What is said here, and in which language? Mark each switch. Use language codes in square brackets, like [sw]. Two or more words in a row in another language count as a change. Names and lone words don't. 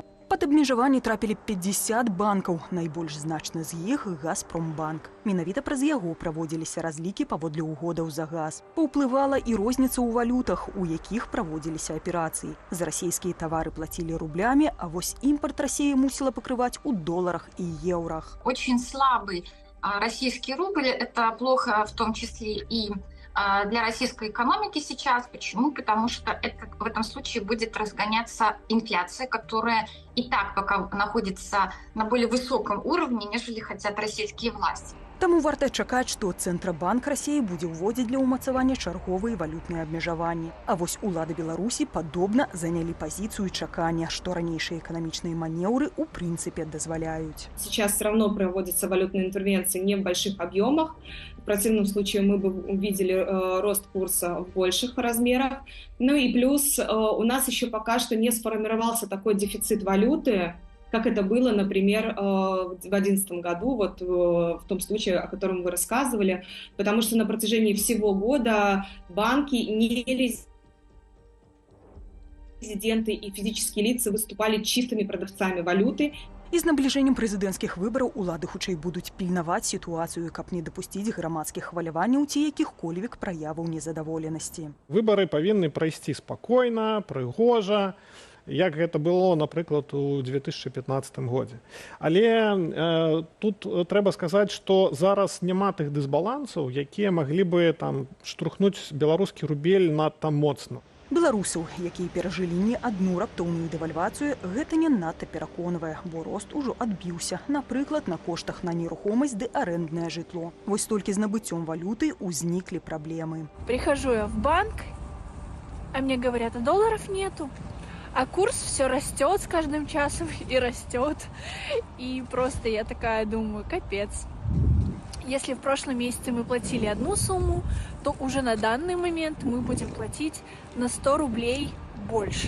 [be] Пад абмежаванні трапілі 50 банкаў, найбольш значны з іх Газпромбанк. Менавіта праз яго праводзіліся разлікі паводле угодаў за газ. Паўплывала і розніца ў валютах, у якіх праводзіліся аперацыі. За расійскія тавары плацілі рублямі, а вось імпарт Расіі мусіла пакрываць у доларах і еўрах. [ru] Очень слабый российский рубль, это плохо в том числе и для российской экономики сейчас. Почему? Потому что в этом случае будет разгоняться инфляция, которая и так пока находится на более высоком уровне, нежели хотят российские власти. [be] Таму варта чакаць, што Цэнтрабанк Расіі будзе ўводзіць для ўмацавання чарговыя валютныя абмежаванні. А вось улады Беларусі падобна занялі пазіцыю чакання, што ранейшыя эканамічныя манеўры ў прынцыпе дазваляюць. [ru] Сейчас все равно проводятся валютные интервенции не в больших объемах. В противном случае мы бы увидели рост курса в больших размерах. Ну и плюс у нас еще пока что не сформировался такой дефицит валюты, как это было, например, в 2011 году, вот в том случае, о котором вы рассказывали, потому что на протяжении всего года банки, не резиденты и физические лица выступали чистыми продавцами валюты. [be] І з набліжэннем прэзідэнцкіх выбараў улады хутчэй будуць пільнаваць сітуацыю, каб не дапусціць грамадскіх хваляванняў ці якіх-колевік праяваў незадаволенасці. Выбары павінны прайсці спакойна, прыгожа, як гэта было, напрыклад, у 2015 годзе. Але тут трэба сказаць, што зараз няма тых дысбалансаў, якія маглі бы там штурхнуць беларускі рубель надта моцна. Беларусаў, якія перажылі не адну раптоўную дэвальвацыю, гэта не надта пераконвае, бо рост ужо адбіўся, напрыклад, на коштах на нерухомасць ды арэнднае жытло. Вось толькі з набыццём валюты ўзніклі праблемы. [ru] Прихожу я в банк, а мне говорят, а долларов нету. А курс все растет с каждым часом и растет. И просто я такая думаю, капец. Если в прошлом месяце мы платили одну сумму, то уже на данный момент мы будем платить на 100 рублей больше.